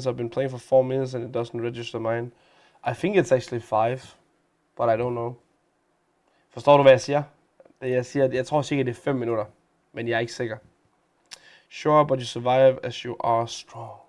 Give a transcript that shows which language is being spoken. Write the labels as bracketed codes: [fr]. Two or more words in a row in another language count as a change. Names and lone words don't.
[en] I've been playing for 4 minutes and it doesn't register mine. I think it's actually 5, but I don't know. [da] Forstår du, hvad jeg siger? Jeg tror sikkert, det er 5 minutter, men jeg er ikke sikker. [en] Sure, but you survive as you are strong.